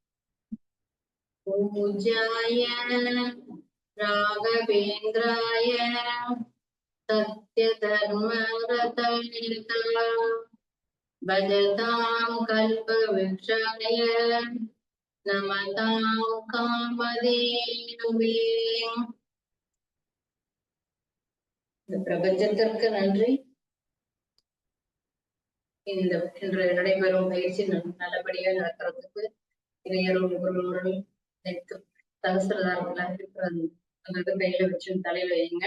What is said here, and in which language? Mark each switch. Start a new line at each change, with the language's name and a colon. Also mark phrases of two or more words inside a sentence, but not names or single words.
Sanskrit: पूजय राघवेन्द्राय सत्य धर्म रतनित भजताम् कल्प विक्षय नमताम् कामधेनुवे.
Tamil: இந்த பிரபஞ்சத்திற்கு நன்றி. இன்று நடைபெறும் பயிற்சி நல்லபடியாக நடக்கிறதுக்கு இறையருள் குருவருள் சகசிரதாரத்துல அந்த கையில வச்சு தலையில வைங்க.